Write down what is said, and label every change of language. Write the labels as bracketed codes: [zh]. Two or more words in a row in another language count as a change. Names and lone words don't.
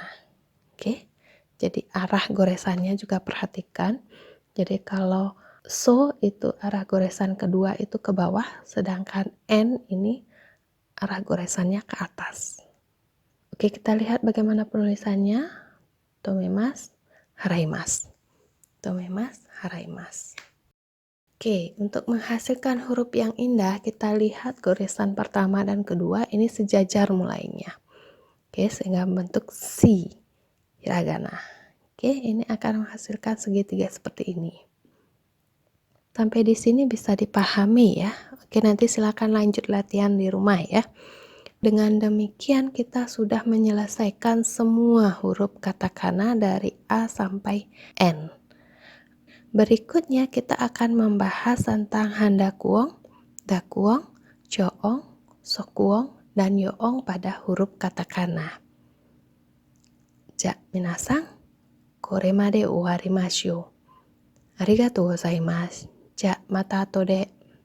[id] Oke. Jadi arah goresannya juga perhatikan. Jadi kalau so itu arah goresan kedua itu ke bawah, sedangkan N ini arah goresannya ke atas. Oke, kita lihat bagaimana penulisannya. [ja] 止めます、払います。止めます、払います. [id] Oke, untuk menghasilkan huruf yang indah, kita lihat goresan pertama dan kedua ini sejajar mulainya. Oke, sehingga membentuk si hiragana. Oke, ini akan menghasilkan segitiga seperti ini. Sampai di sini bisa dipahami ya. Oke, nanti silakan lanjut latihan di rumah ya. Dengan demikian kita sudah menyelesaikan semua huruf katakana dari A sampai N. Berikutnya kita akan membahas tentang handakuong, dakuong, joong, sokuong, dan yoong pada huruf katakana. [ja] じゃ、皆さん, これまで終わりましょう. ありがとうございます。じゃ、また後で.